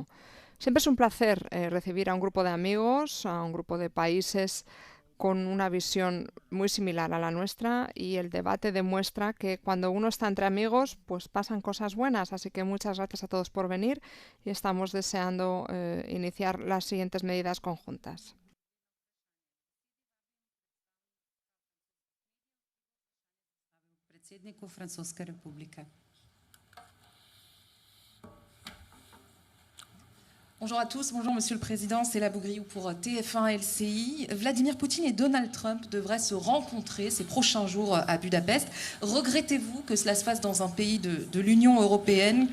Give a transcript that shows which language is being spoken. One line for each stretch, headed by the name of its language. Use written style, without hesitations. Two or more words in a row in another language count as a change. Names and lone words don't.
Spanish: Siempre es un placer recibir a un grupo de amigos, a un grupo de países con una visión muy similar a la nuestra, y el debate demuestra que cuando uno está entre amigos, pues pasan cosas buenas. Así que muchas gracias a todos por venir y estamos deseando iniciar las siguientes medidas conjuntas.
Slovenian: Predsedniku Francoske republike.
French: Bonjour à tous, bonjour Monsieur le Président, c'est la Bougriou pour TF1 LCI. Vladimir Poutine et Donald Trump devraient se rencontrer ces prochains jours à Budapest. Regrettez-vous que cela se fasse dans un pays de l'Union européenne?